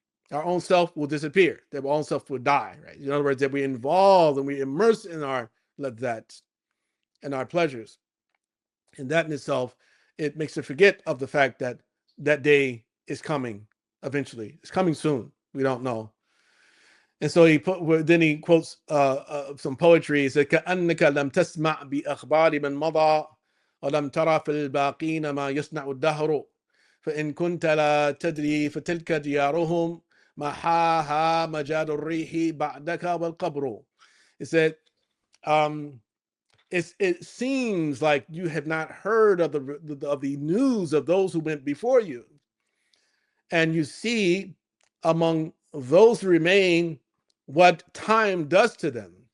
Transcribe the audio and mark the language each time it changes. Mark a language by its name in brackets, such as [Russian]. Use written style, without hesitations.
[English] Our own self will disappear. That our own self will die. Right? In other words, that we involve and we immerse in our ladhat and our pleasures. And that in itself, it makes us forget of the fact that that day is coming eventually. It's coming soon. We don't know. And so then he quotes some poetry. He said, [Arabic] كأنك لم تسمع بأخبار من مضى ولم ترى في الباقين ما يصنع الدهر فإن كنت لا تدري فتلك ديارهم محاها مجال الريح بعدك والقبر. [English] He said, it seems like you have not heard of the news of those who went before you, and you see among those who remain what time does to them.